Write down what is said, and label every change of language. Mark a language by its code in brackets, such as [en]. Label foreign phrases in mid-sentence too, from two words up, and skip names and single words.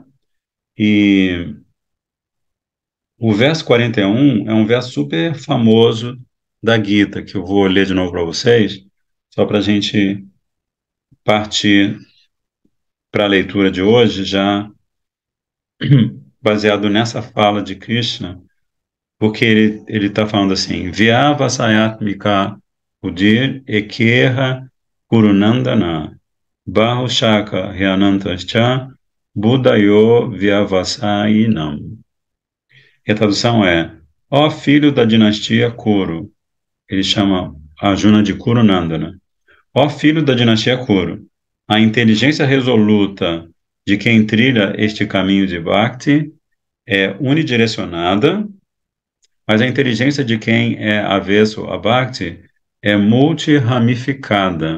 [pt] E o verso 41 é um verso super famoso da Gita, que eu vou ler de novo para vocês, só para a gente partir para a leitura de hoje, já baseado nessa fala de Krishna, porque ele está falando assim: [sa] Vyava Sayatmika Udir Ekeha Kurunandana Bahushaka Hyanantascha Buddhayo Vyavasainam. [pt] E a tradução é: ó filho da dinastia Kuru, ele chama Arjuna de Kurunandana. Ó filho da dinastia Kuru, a inteligência resoluta de quem trilha este caminho de Bhakti é unidirecionada, mas a inteligência de quem é avesso a Bhakti é multiramificada.